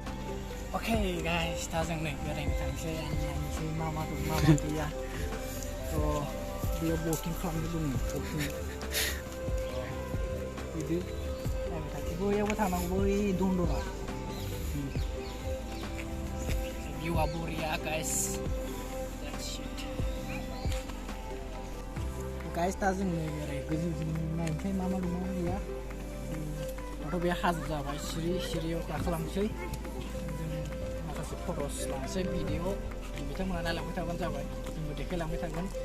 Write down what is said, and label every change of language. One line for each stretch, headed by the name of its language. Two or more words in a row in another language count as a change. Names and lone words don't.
English: Okay guys,
Bodo: दा जों नै बेरायनो थांसै. नायनोसै मा मा दं मा मा गैया. बेयाव बोटिं खालामनो दङ. बिदि नायनो थांसै. बैयावबो थांनांगौ बै दन्दरा. भिउआ बरिया guys.
English: That's it.
Bodo: Guys, दा जों नै बेराय गोजौजों नायनोसै मा मा दं मा मा गैया. दाथ' बे हाजो जाबाय सिरियाव गाखोलांसै. जों माखासे फट'स लानोसै भिडिअ. बिथांमोना नायलांबाय थाबानो जाबाय. जोंबो देखायलांबाय थागोन.